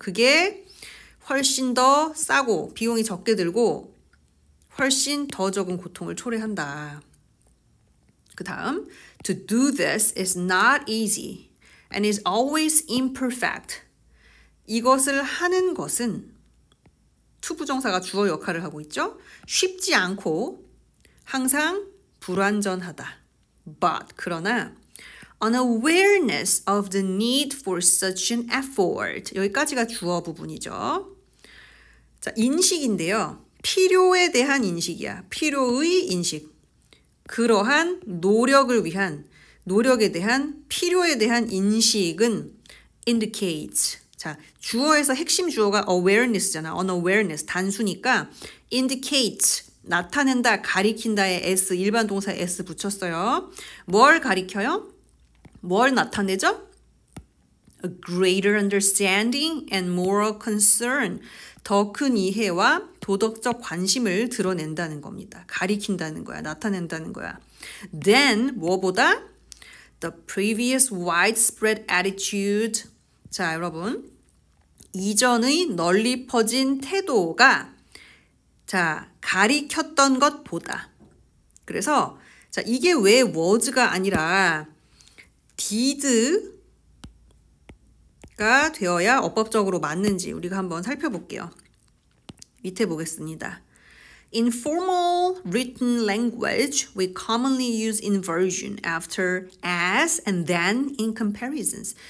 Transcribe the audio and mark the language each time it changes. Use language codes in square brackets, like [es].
[ko] 그게 훨씬 더 싸고 비용이 적게 들고 훨씬 더 적은 고통을 초래한다. 그 다음, [en] to do this is not easy and is always imperfect. [ko] 이것을 하는 것은 투부정사가 주어 역할을 하고 있죠. 쉽지 않고 항상 불완전하다. [en] But [ko] 그러나 [en] an awareness of the need for such an effort. [ko] 여기까지가 주어 부분이죠. 자, 인식인데요. 필요에 대한 인식이야. 필요의 인식. 그러한 노력을 위한 노력에 대한 필요에 대한 인식은 indicates. 자, 주어에서 핵심 주어가 awareness잖아. unawareness 단수니까 indicates 나타낸다, 가리킨다에 s 일반 동사 s 붙였어요. 뭘 가리켜요? 뭘 나타내죠? [en] A greater understanding and moral concern. [ko] 더 큰 이해와 도덕적 관심을 드러낸다는 겁니다. 가리킨다는 거야. 나타낸다는 거야. Then 뭐보다? [en] The previous widespread attitude. [ko] 자, 여러분. 이전의 널리 퍼진 태도가 자, 가리켰던 것보다. 그래서 자, 이게 왜 was가 아니라 did가 되어야 어법적으로 맞는지 우리가 한번 살펴볼게요. 밑에 보겠습니다. [en] In formal written language, we commonly use inversion after as and then in comparisons.